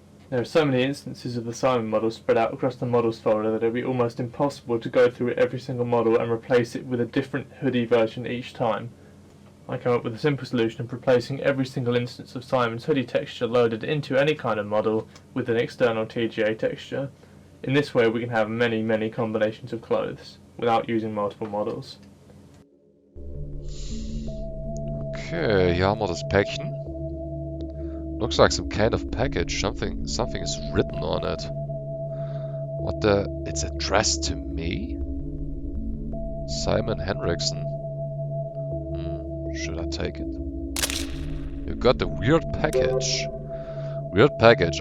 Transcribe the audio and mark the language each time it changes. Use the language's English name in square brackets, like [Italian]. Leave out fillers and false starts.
[English] There are so many instances of the Simon model spread out across the models folder that it would be almost impossible to go through every single model and replace it with a different hoodie version each time. I came up with a simple solution of replacing every single instance of Simon's hoodie texture loaded into any kind of model with an external TGA texture. In this way we can have many combinations of clothes without using multiple models. [German] Okay, hier haben wir das Päckchen. [English] Looks like some kind of package. Something is written on it. What the... It's addressed to me? Simon Henriksen. Should I take it? You got a weird package. Weird package.